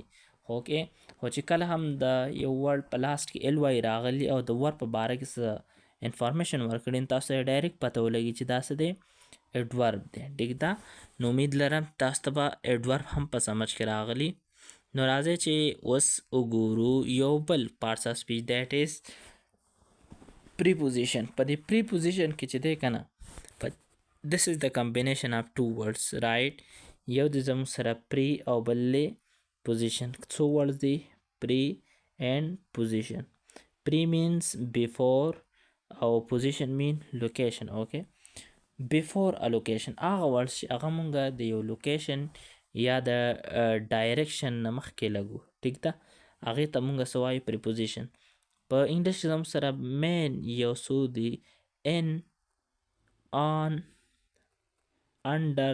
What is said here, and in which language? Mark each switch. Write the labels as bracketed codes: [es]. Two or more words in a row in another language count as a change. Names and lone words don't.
[ps] اوکې، خو چې کله هم د یو ورډ په لاست کې ایل واي راغلی او د ورب په باره کې څه انفارمیشن ورکړي، تاسو یې ډایرکټ پته ولګي چې دا څه دی، ایډورب دی. ټیک ده، نو امید لرم تاسو ته به ایډورب هم په سمجھ کې راغلی. نو راځئ چې اوس وګورو یو بل [en] parts of speech that is preposition. [ps] په دې پریپوزیشن کې چې دی که نه، [en] this is the combination of two words, right. [ps] یو د زموږ سره پری او بل پوزیشن. [en] څو words دی، pre and position. pre means before او position mean location. [ps] اوکې، [en] before a location [ps] هغه words چې هغه مونږ د یو لوکیشن یا د ډایرکشن نه مخکې لګو. ټیک ده، هغې ته مونږ څه وایو، پریپوزیشن. په انګلیش کې زموږ سره مین یو څو دی، [en] in، on، under.